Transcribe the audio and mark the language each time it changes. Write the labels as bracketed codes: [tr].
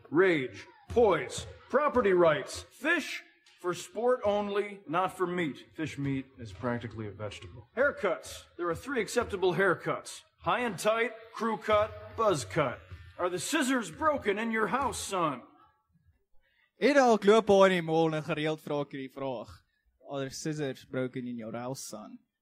[en] Rage, poise, property rights, fish for sport only, not for meat. Fish meat is practically a vegetable. Haircuts. There are 3 acceptable haircuts. High and tight, crew cut, buzz cut. Are the scissors broken in your house, son? [af] Het al loop daar in die mall en gereeld vra ek hierdie vraag. [en] Are the scissors broken in your house, son?